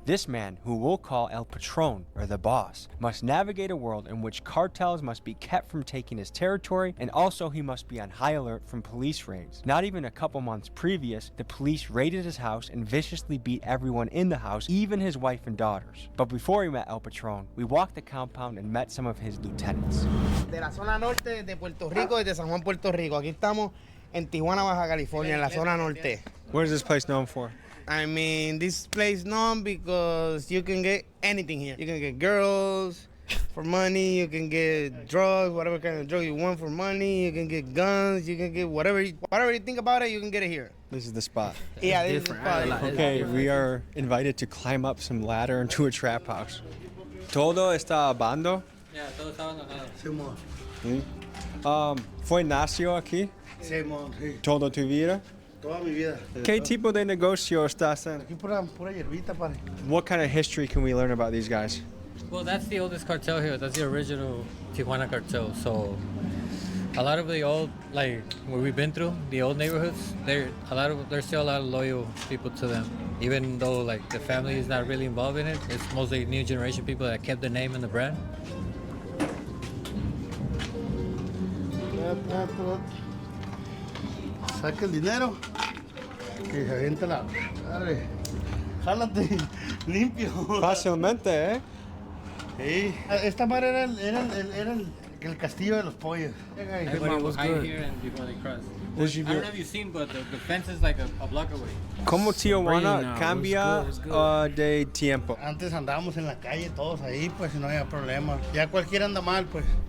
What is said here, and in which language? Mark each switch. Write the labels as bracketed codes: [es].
[en] This man, who we'll call El Patron, or the boss, must navigate a world in which cartels must be kept from taking his territory, and also he must be on high alert from police raids. Not even a couple months previous, the police raided his house and viciously beat everyone in the house, even his wife and daughters. But before we met El Patron, we walked the compound and met some of his lieutenants. [es] De la zona norte de Puerto Rico y de San Juan, Puerto Rico. Aquí estamos en Tijuana, Baja California, en la zona norte. [en] What is this place known for? I mean, this place known because you can get anything here. You can get girls for money, you can get drugs, whatever kind of drug you want for money, you can get guns, you can get whatever you think about it, you can get it here. This is the spot. Yeah, this is the spot. Okay, we are invited to climb up some ladder into a trap house. [es] Todo está abandonado. Yeah, todo está abandonado. ¿Fue nació aquí? Sí, sí. Toda tu vida? Toda mi vida. ¿Qué tipo de negocio estás en? Aquí pura hierbita, padre. [en] What kind of history can we learn about these guys? Well, that's the oldest cartel here. That's the original Tijuana cartel. So a lot of the old, like where we've been through, the old neighborhoods, there's still a lot of loyal people to them. Even though like the family is not really involved in it, it's mostly new generation people that kept the name and the brand. [es] Saca el dinero y se avienta la... Jálate, limpio. Fácilmente, ¿eh? Sí. Esta madre era el castillo de los pollos. [en] Everybody was hiding here and before they crossed. I don't know if you've seen, but the fence is like a block away. [es] ¿Cómo Tijuana cambia de tiempo? Antes andábamos en la calle todos ahí, pues no había problema. Ya cualquiera anda mal, pues.